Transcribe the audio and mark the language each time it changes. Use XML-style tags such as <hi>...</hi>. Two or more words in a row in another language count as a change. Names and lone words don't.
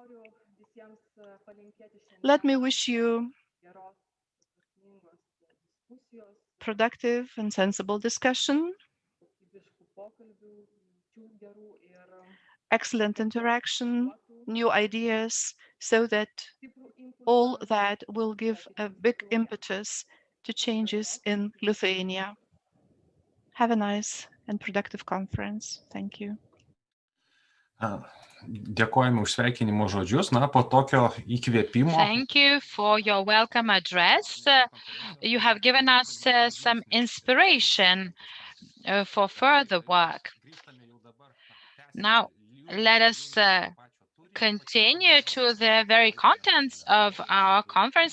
<en>Let me wish you productive and sensible discussion, excellent interaction, new ideas, so that all that will give a big impetus to changes in Lithuania. Have a nice and productive conference. Thank you.</en> <lt>Dėkojame už sveikinimo žodžius. Na, po tokio įkvėpimo.</lt> <en>Thank you for your welcome address. You have given us some inspiration for further work. Now, let us continue to the very contents of our conference.</en>